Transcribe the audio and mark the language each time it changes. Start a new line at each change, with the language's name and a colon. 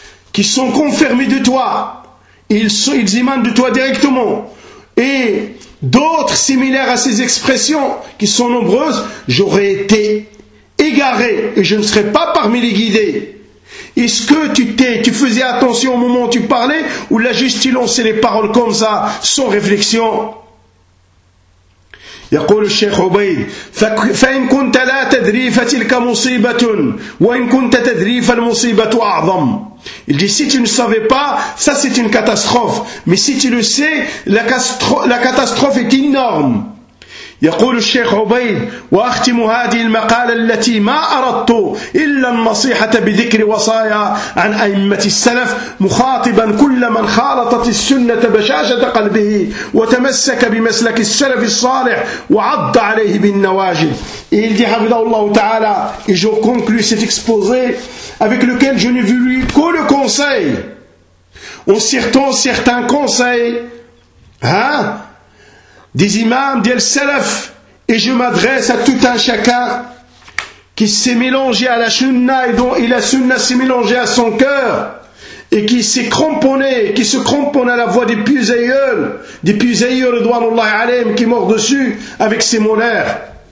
French: qui sont confirmés de toi, ils émanent de toi directement, et d'autres similaires à ces expressions, qui sont nombreuses, j'aurais été égaré et je ne serai pas parmi les guidés. Est-ce que tu faisais attention au moment où tu parlais ou l'as juste lancé les paroles comme ça, sans réflexion?
Arabic: يقول الشيخ عبيد فإن كنت لا تدري فتلك مصيبة وإن كنت تدري فالمصيبة أعظم.
French: Il dit si tu ne savais pas, ça c'est une catastrophe. Mais si tu le sais, la catastrophe est énorme.
Arabic: يقول الشيخ عبيد وأختم هذه المقالة التي ما أردت إلا النصيحة بذكر وصايا عن أئمة السلف مخاطبا كل من خالطت السنة بشاشة قلبه وتمسك بمسلك السلف الصالح وعض عليه بالنواجذ.
French: Il dit
Arabic: حفظه الله تعالى
French: et je conclue cet exposé avec lequel je ne veux lui que le conseil en citant certains conseils des imams, des salaf, et je m'adresse à tout un chacun qui s'est mélangé à la sunna et dont et la sunna s'est mélangée à son cœur et qui se cramponne à la voix des plus aïeuls d'Allah alayhim qui mord dessus avec ses molaires.